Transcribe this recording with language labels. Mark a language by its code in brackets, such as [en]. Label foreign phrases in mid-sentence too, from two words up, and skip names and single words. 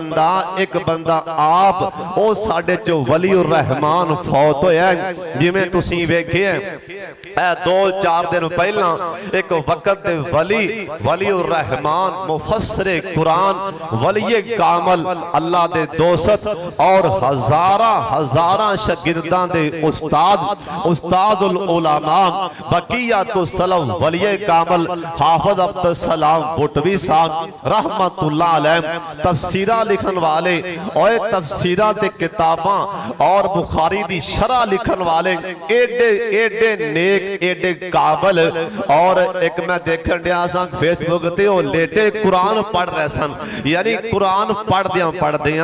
[pa] بندہ آپ او ساڈے چوں ولی الرحمان فوت ہویا جویں تسیں ویکھیا اے 2-4 دن پہلاں اک وقت دے ولی الرحمان مفسر قرآن ولی کامل اللہ دے دوست اور ہزاراں شاگرداں دے [ar] أستاذ العلماء بقية السلف [pa] ولی کامل حافظ عبد السلام بھٹوی صاحب [ar] رحمة الله عليه [pa] تفسیراں لکھن والے اور تفسیراں تے کتاباں اور بخاری دی شرح لکھن والے ایڈے نیک ایڈے قابل اور اک میں دیکھن دیا سا فیس بک تے او لیٹے قرآن پڑھ رہے سن یعنی قرآن پڑھدیاں